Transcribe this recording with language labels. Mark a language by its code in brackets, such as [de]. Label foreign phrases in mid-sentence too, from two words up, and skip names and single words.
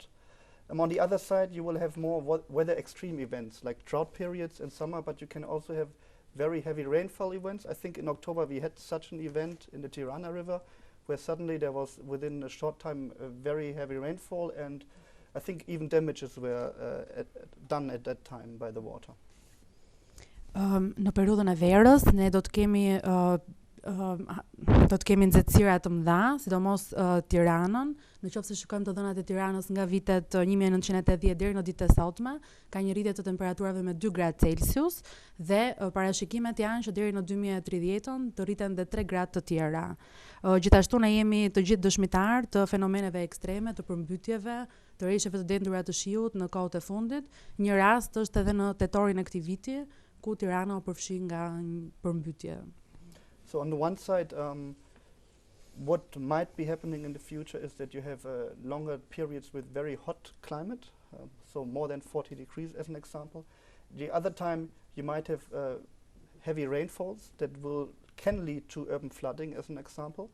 [en] On the other side, you will have more weather extreme events, like drought periods in summer, but you can also have very heavy rainfall events. I think in October we had such an event in the Tirana River, where suddenly there was, within a short time, a very heavy rainfall, and I think even damages were done at that time by the water. [sq] Në periudhën e verës ne do të kemi do të kemi nxehtësira të mëdha, sidomos Tiranën. Nëse shikojmë të dhënat e Tiranës nga vitet 1980 deri në ditët e sotme, ka një rritje të temperaturave me 2 gradë Celsius dhe parashikimet janë që deri në 2030 të rriten dhe 3 gradë të tjera. Gjithashtu ne jemi të gjithë dëshmitar të fenomeneve ekstreme, të përmbytjeve, të rreshjeve të dendura të shiut në kohët e fundit. Një rast është edhe në tetorin e këtij viti, ku Tirana u përfshi nga një përmbytje. [en] So on the one side, what might be happening in the future is that you have longer periods with very hot climate, so more than 40 degrees as an example. The other time you might have heavy rainfalls that can lead to urban flooding as an example.